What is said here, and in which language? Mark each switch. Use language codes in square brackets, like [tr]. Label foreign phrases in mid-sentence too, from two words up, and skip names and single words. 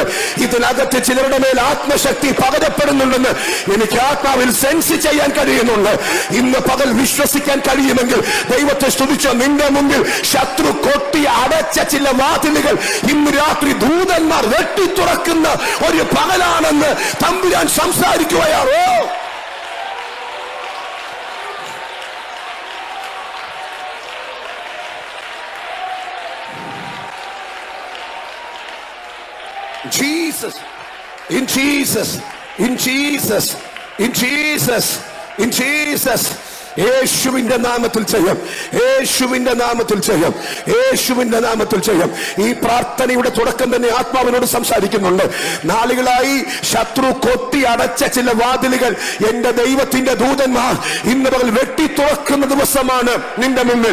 [ml] ഇതിനകത്ത് ചിലരുടെ മേൽ ആത്മശക്തി പകരപ്പെടുന്നുണ്ടെന്ന് എനിക്ക് ആത്മാവിൽ സെൻസ് ചെയ്യാൻ കഴിയുന്നുണ്ട്. ഇന്ന് പകൽ വിശ്വസിക്കാൻ കഴിയുമെങ്കിൽ ദൈവത്തെ സ്തുതിച്ചോ. നിന്റെ മുമ്പിൽ ശത്രു കൊട്ടി അടച്ച ചില വാതിലുകൾ ഇന്ന് രാത്രി ദൂതന്മാർ വെട്ടി തുറക്കുന്ന ഒരു പകലാണെന്ന് തമ്പുരാൻ സംസാരിക്കുകയാണോ? [en] Jesus, in Jesus, in Jesus, in Jesus, in Jesus. [ml] യേശുവിന്റെ നാമത്തിൽ ചെയ്യാം, യേശുവിന്റെ നാമത്തിൽ ചെയ്യാം, യേശുവിന്റെ നാമത്തിൽ ചെയ്യാം. ഈ പ്രാർത്ഥനയുടെ തുടക്കം തന്നെ ആത്മാവിനോട് സംസാരിക്കുന്നുണ്ട്. നാളുകളായി ശത്രു കൊത്തി അടച്ച ചില വാതിലുകൾ എന്റെ ദൈവത്തിന്റെ ദൂതന്മാർ ഇന്ന് പകൽ വെട്ടി തുറക്കുന്ന ദിവസമാണ് നിന്റെ മുന്നിൽ.